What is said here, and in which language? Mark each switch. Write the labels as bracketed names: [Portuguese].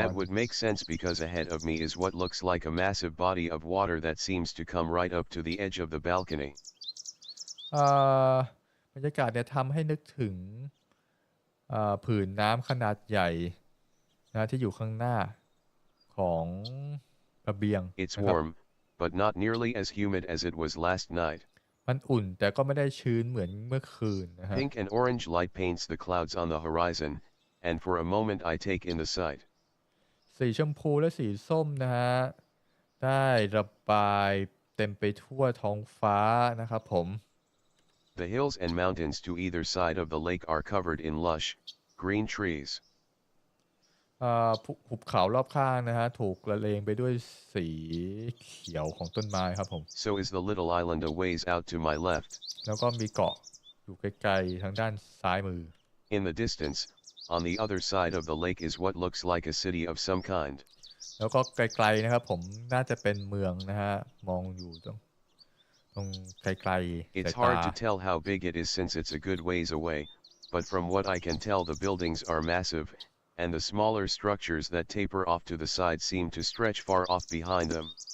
[English] That would make sense because ahead of me is what looks like a massive body of water that seems to come right up to the edge of the balcony. [Thai] บรรยากาศเนี่ยทำให้นึกถึงผืนน้ำขนาดใหญ่นะที่อยู่ข้างหน้าของระเบียง [English] It's [Thai] นะครับ [English] warm, but not nearly as humid as it was last night. [Thai] มันอุ่นแต่ก็ไม่ได้ชื้นเหมือนเมื่อคืนนะฮะ [English] Pink and orange light paints the clouds on the horizon, and for a moment I take in the sight. [Thai] สีชมพูและสีส้มนะฮะได้ระบายเต็มไปทั่วท้องฟ้านะครับผม [English] The hills and mountains to either side of the lake are covered in lush, green trees. [Thai] หุบเขารอบข้างนะฮะถูกละเลงไปด้วยสีเขียวของต้นไม้ครับผม [English] So is the little island a ways out to my left. [Thai] แล้วก็มีเกาะอยู่ไกลๆทางด้านซ้ายมือ [English] In the distance, on the other side of the lake is what looks like a city of some kind. [Thai] แล้วก็ไกลๆนะครับผมน่าจะเป็นเมืองนะฮะมองอยู่ตรงไกลๆสาย [English] It's [Thai] ตา [English] hard to tell how big it is since it's a good ways away, but from what I can tell the buildings are massive, and the smaller structures that taper off to the side seem to stretch far off behind them.